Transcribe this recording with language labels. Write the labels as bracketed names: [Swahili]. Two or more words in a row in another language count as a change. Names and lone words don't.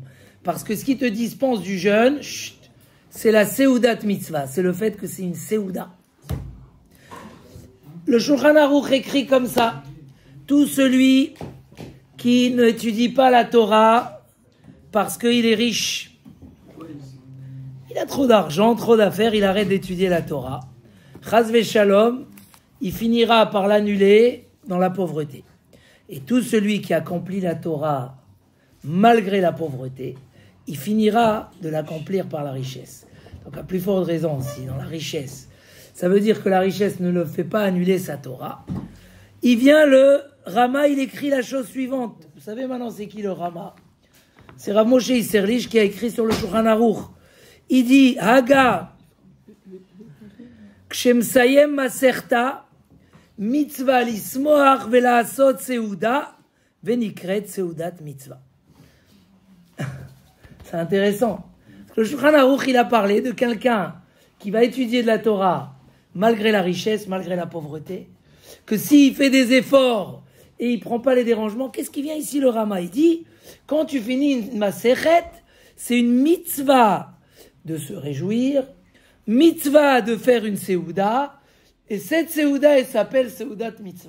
[French] Parce que ce qui te dispense du jeûne, c'est la [Hebrew] סעודת מצוה, [French] c'est le fait que c'est une Seuda. Le Shulchan Aruch écrit comme ça: tout celui qui n'étudie pas la Torah parce qu'il est riche, il a trop d'argent, trop d'affaires, il arrête d'étudier la Torah. [Hebrew] חס ושלום, [French] il finira par l'annuler dans la pauvreté. Et tout celui qui accomplit la Torah malgré la pauvreté, il finira de l'accomplir par la richesse. Donc à plus forte raison aussi, dans la richesse. Ça veut dire que la richesse ne le fait pas annuler sa Torah. Il vient le Rama, il écrit la chose suivante. Vous savez maintenant c'est qui le Rama ? C'est Rav Moshe Isserlich qui a écrit sur le Shulchan Aruch. Il dit, [Hebrew] הגה, כשמסיים מסכתא, מצוה לשמוח ולעשות סעודה ונקראת סעודת מצוה. [French] C'est intéressant. Parce que le Shulchan Aruch, il a parlé de quelqu'un qui va étudier de la Torah malgré la richesse, malgré la pauvreté, que s'il fait des efforts et il prend pas les dérangements, qu'est-ce qui vient ici le Rama? Il dit, quand tu finis une Masechet, c'est une mitzvah de se réjouir, mitzvah de faire une Seuda, et cette Seuda, elle s'appelle Seudat Mitzvah.